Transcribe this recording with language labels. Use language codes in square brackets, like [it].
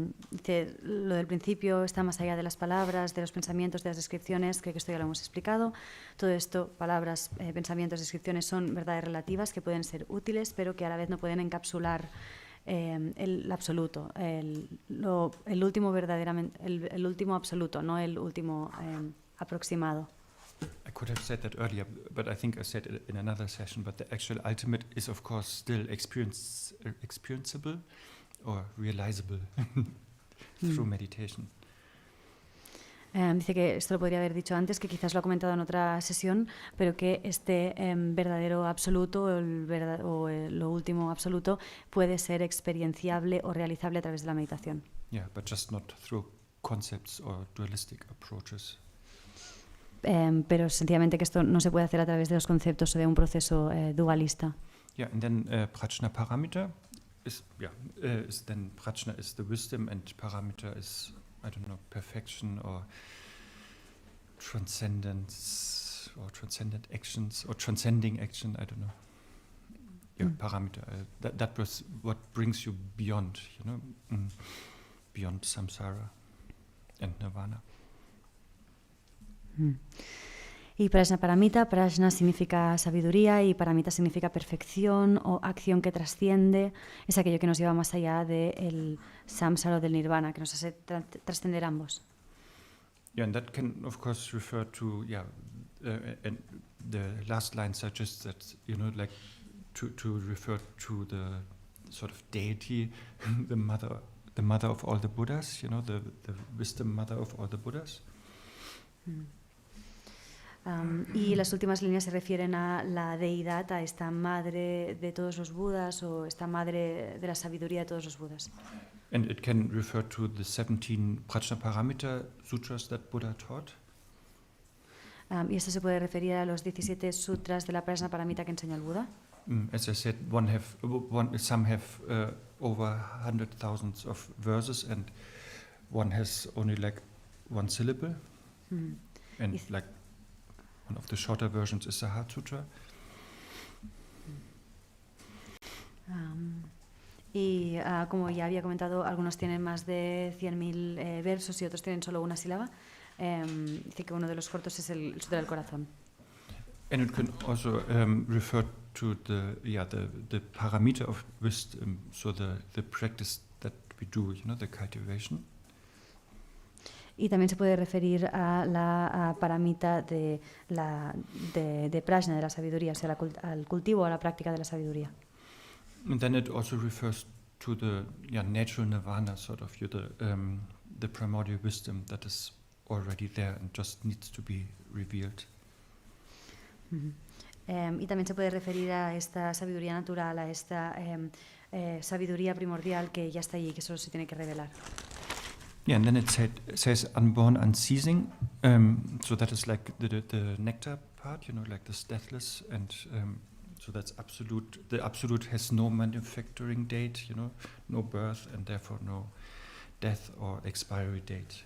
[es] Dice, lo del principio está más allá de las palabras, de los pensamientos, de las descripciones, creo que esto ya lo hemos explicado. Todo esto, palabras, pensamientos, descripciones, son verdades relativas que pueden ser útiles, pero que a la vez no pueden encapsular el absoluto, el último verdaderamente, el último absoluto, no el último aproximado. [en] I could have said that earlier, but I think I said it in another session, but the actual ultimate is of course still experienceable or realizable through meditation. [es] Dice que esto lo podría haber dicho antes, que quizás lo ha comentado en otra sesión, pero que este verdadero absoluto lo último absoluto puede ser experienciable o realizable a través de la meditación. [en] Yeah, but just not through concepts or dualistic approaches. [es] Pero sencillamente que esto no se puede hacer a través de los conceptos o de un proceso dualista. [en] Yeah, and then prajna paramita is then prajna is the wisdom and paramita is, I don't know, perfection or transcendence or transcendent actions or transcending action, I don't know. Yeah, paramita. That was what brings you beyond, beyond samsara and nirvana. [es] Y prajna paramita, prajna significa sabiduría y paramita significa perfección o acción que trasciende, es aquello que nos lleva más allá del samsara o del nirvana, que nos hace trascender ambos. [en] Yeah, and that can of course refer to and the last line suggests that like to refer to the sort of deity, the mother of all the Buddhas, the wisdom mother of all the Buddhas. [es] Y las últimas líneas se refieren a la deidad, a esta madre de todos los Budas o esta madre de la sabiduría de todos los Budas. [en] And it can refer to the 17 Prajnaparamita sutras that Buddha taught. [es] Y esto se puede referir a los 17 sutras de la Prajnaparamita que enseñó el Buda. [en] As I said, some have over 100,000 of verses, and one has only like one syllable. And like one of the shorter versions is the Heart Sutra. [es] Y como ya había comentado, algunos tienen más de 100.000 versos y otros tienen solo una sílaba. Dice que uno de los cortos es el Sutra del Corazón. [en] And it can also refer to the paramita of wisdom, so the practice that we do, the cultivation. [es] Y también se puede referir a la paramita de prajna, de la sabiduría, o sea, al cultivo o a la práctica de la sabiduría. [en] And then it also refers to the natural nirvana, sort of the primordial wisdom that is already there and just needs to be revealed. [es] Y también se puede referir a esta sabiduría natural, a esta sabiduría primordial que ya está allí, que solo se tiene que revelar. [en] Yeah, and then it says unborn, unceasing. So that is like the nectar part, like this deathless, and so that's absolute. The absolute has no manufacturing date, no birth, and therefore no death or expiry date.